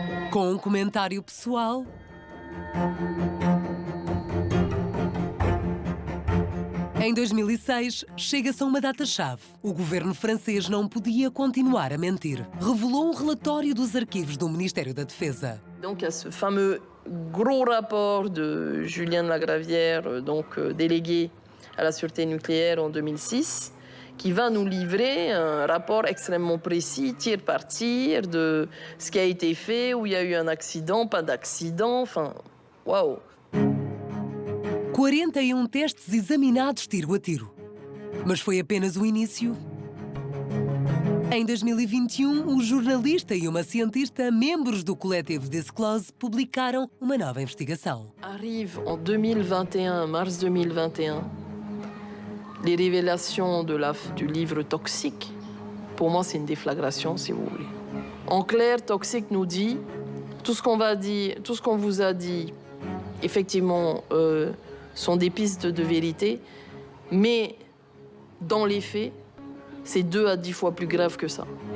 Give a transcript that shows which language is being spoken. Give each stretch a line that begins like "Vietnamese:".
Portuguese: Com um comentário pessoal, em 2006, chega-se a uma data-chave. O governo francês não podia continuar a mentir. Revelou um relatório dos arquivos do Ministério da Defesa.
French: Donc, il y a ce fameux gros rapport de Julien de la Gravière, donc délégué à la sûreté nucléaire en 2006, qui va nous livrer un rapport extrêmement précis, tir par tir, de ce qui a été fait, où il y a eu un accident, pas d'accident, enfin, waouh!
Portuguese: 41 testes examinados tiro a tiro. Mas foi apenas o início. Em 2021, o jornalista e uma cientista, membros do coletivo Disclose, publicaram uma nova investigação.
French: Arrive en 2021, mars 2021, les révélations du livre Toxique. Pour moi, c'est une déflagration, si vous voulez. En clair, Toxique nous dit tout ce qu'on va dire, tout ce qu'on vous a dit, effectivement, sont des pistes de vérité, mais dans les faits, c'est 2 à 10 fois plus grave que ça.